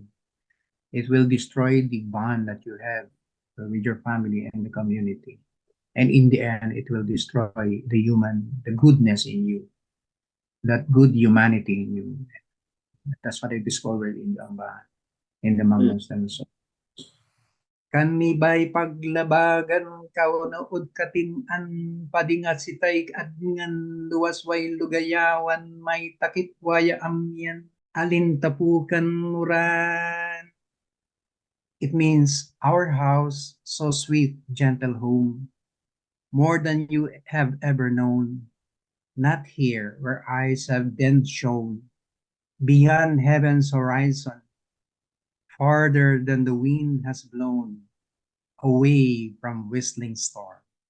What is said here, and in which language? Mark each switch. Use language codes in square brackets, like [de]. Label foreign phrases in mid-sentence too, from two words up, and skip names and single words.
[en] It will destroy the bond that you have with your family and the community. And in the end, it will destroy the goodness in you, that good humanity in you. That's what I discovered in the Ambahan, in the Mangyans themselves. [hnn] Kani bay paglabagan kaunaud katin-an padingat sitay adngan luwas way lugayawan may takip waya amyan alin tapukan muran. [en] It means our house, so sweet, gentle home, more than you have ever known, not here where eyes have been shown, beyond heaven's horizon, farther than the wind has blown, away from whistling storm.